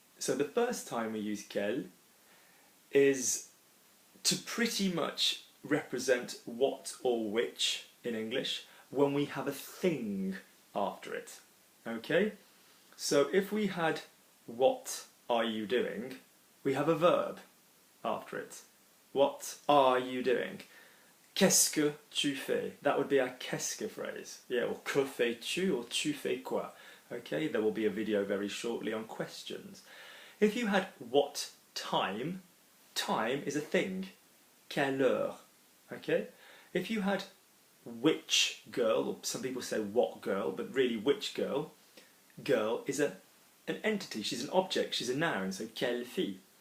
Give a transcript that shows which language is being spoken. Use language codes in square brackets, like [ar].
[en] So the first time we use quel is to pretty much represent what or which in English when we have a thing after it. Okay? So if we had what are you doing, we have a verb after it. What are you doing? [fr] Qu'est-ce que tu fais? [en] That would be our qu'est-ce que phrase. Yeah, or [fr] que fais-tu [en] or [fr] tu fais quoi. [en] Okay, there will be a video very shortly on questions. If you had what time, time is a thing. [fr] Quelle heure. [en] Okay? If you had which girl, or some people say what girl, but really which girl, girl is an entity, she's an object, she's a noun, so [fr] quelle fille.